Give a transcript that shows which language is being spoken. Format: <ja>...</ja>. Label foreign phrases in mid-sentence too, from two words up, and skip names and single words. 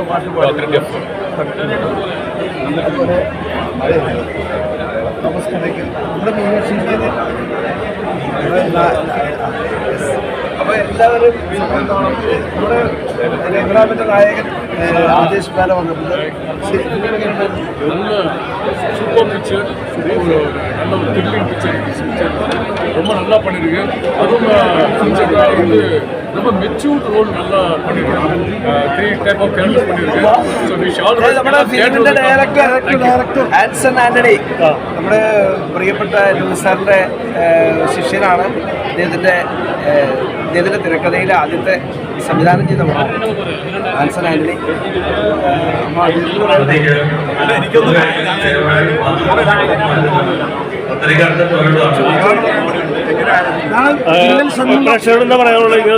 <ml>അതുപോലെ തോമസ് കടയ്ക്കൽ നമ്മുടെ മീനാക്ഷി അപ്പോൾ എല്ലാവരും നമ്മുടെ രംഗനാഥൻ്റെ നായകൻ ആദേശ് ബാല വന്നിട്ടുണ്ട്.</ml> <en>super picture</en> <ta>ஒரு நல்ல ஒரு</ta> <en>thrilling picture</en> <ta>ரொம்ப நல்லா பண்ணியிருக்கு. அதுவும் வந்து ரொம்ப</ta> <en>matured role</en> <ta>நல்லா பண்ணியிருக்காங்க.</ta> <en>3 type of characters பண்ணியிருக்கு. so we shall</en> <ml>നമ്മുടെ</ml> <en>film's director</en> <ml>ആൻസൺ ആന്റണി നമ്മുടെ പ്രിയപ്പെട്ട ലൂയിസ് സാറിൻ്റെ ശിഷ്യനാണ്. അദ്ദേഹത്തിൻ്റെ തിരക്കഥയിലെ ആദ്യത്തെ സംവിധാനം ചെയ്ത ആൻസൺ ആന്റണി. പ്രേക്ഷകരോട് എന്താ പറയാനുള്ളത്?</ml>